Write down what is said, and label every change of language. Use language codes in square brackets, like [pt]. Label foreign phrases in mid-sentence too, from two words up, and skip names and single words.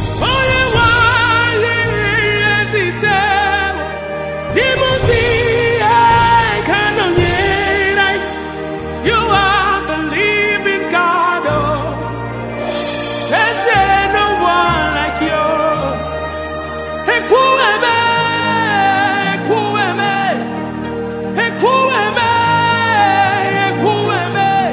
[ig] Onye nwe anyị ezitewo dị m si aka nọnyere anyị. [en] You are the living God, oh. There's no one like you. [ig] Ekwueme, ekwueme, ekwueme, ekwueme.